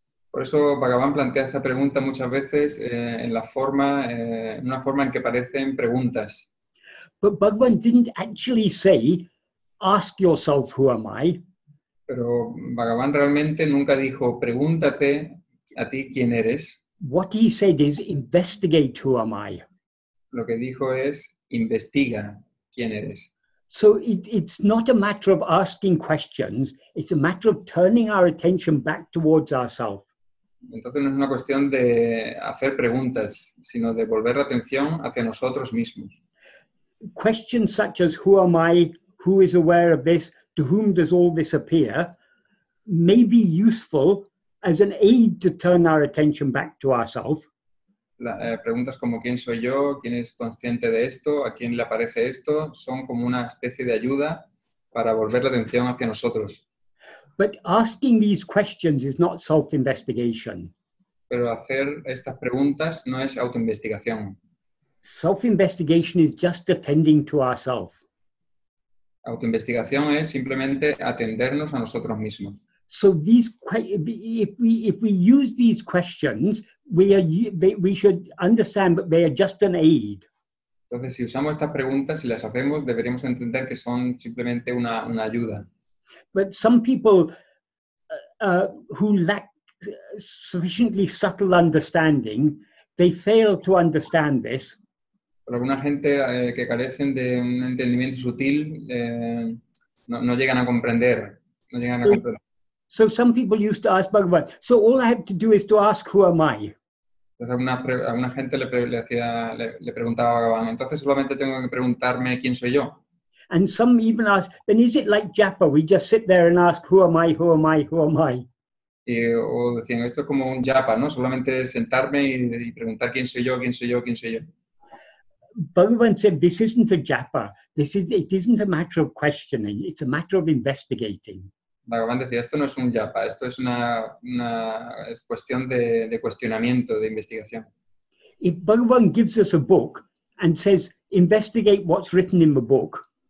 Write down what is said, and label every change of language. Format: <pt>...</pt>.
<es>Por eso Bhagavan plantea esta pregunta muchas veces en una forma en que parecen preguntas.</es> <en>But Bhagavan didn't actually say, ask yourself, who am I?</en> <es>Pero Bhagavan realmente nunca dijo, pregúntate a ti quién eres.</es> <en>What he said is, investigate who am I.</en> <es>Lo que dijo es, investiga quién eres.</es> <en>So it's not a matter of asking questions, it's a matter of turning our attention back towards ourselves.</en> <es>Entonces no es una cuestión de hacer preguntas, sino de volver la atención hacia nosotros mismos.</es> <en>Questions such as, who am I? Who is aware of this? To whom does all this appear? May be useful as an aid to turn our attention back to ourselves.</en> <es>Preguntas como ¿quién soy yo? ¿Quién es consciente de esto? ¿A quién le aparece esto? Son como una especie de ayuda para volver la atención hacia nosotros.</es> <en>But asking these questions is not self-investigation.</en> <es>Pero hacer estas preguntas no es autoinvestigación.</es> <en>Self-investigation is just attending to ourselves.</en> <es>Autoinvestigación es simplemente atendernos a nosotros mismos.</es> <en>So if we use these questions, we should understand that they are just an aid.</en> <es>Entonces, si usamos estas preguntas y las hacemos, deberíamos entender que son simplemente una ayuda.</es> <en>But some people who lack sufficiently subtle understanding, they fail to understand this.</en> <es>Pero alguna gente que carecen de un entendimiento sutil no llegan a comprender. No llegan a comprender.</es> <en>So some people used to ask Bhagavan, so all I have to do is to ask, who am I?</en> <es>Entonces alguna gente le preguntaba a Bhagavan, entonces solamente tengo que preguntarme quién soy yo.</es> <en>And some even ask, then is it like japa? We just sit there and ask, who am I, who am I, who am I?</en> <es>O decían, esto es como un japa, ¿no? Solamente sentarme y preguntar quién soy yo, quién soy yo, quién soy yo.</es> <en>Bhagavan said, this isn't a japa. It isn't a matter of questioning. It's a matter of investigating.</en> <es>Bhagavan decía, esto no es un japa, esto es es cuestión de cuestionamiento, de investigación.</es> <en>If Bhagavan gives us a book and says, investigate what's written in the book,</en>